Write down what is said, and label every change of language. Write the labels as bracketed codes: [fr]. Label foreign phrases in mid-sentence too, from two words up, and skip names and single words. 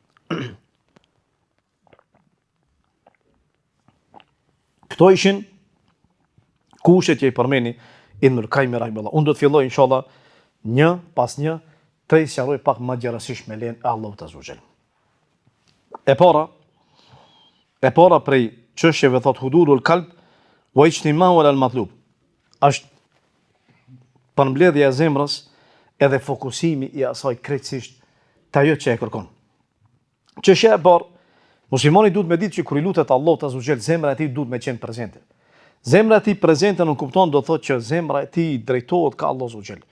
[sq] Këto ishin kushtet që i përmeni Ibn Qayyim rahimahullah. Unë do të filloj inshallah një pas një të i sqaroj pak më gjërësisht me lenë e Allahut [ar] عز وجل. [sq] E para prej çështjeve thot [ar] حضور القلب واجتماعه على المطلوب. [sq] Është përmbledhja e zemrës edhe fokusimi i asaj krejtësisht të ajo që e kërkon. Çështja e parë, muslimani duhet me ditë që kur i lutet Allahut [ar] عز وجل, [sq] zemra e tij duhet me qenë prezente. Zemra e tij prezente nuk kupton do thotë që zemra e tij drejtohet ka Allahu [ar] عز وجل.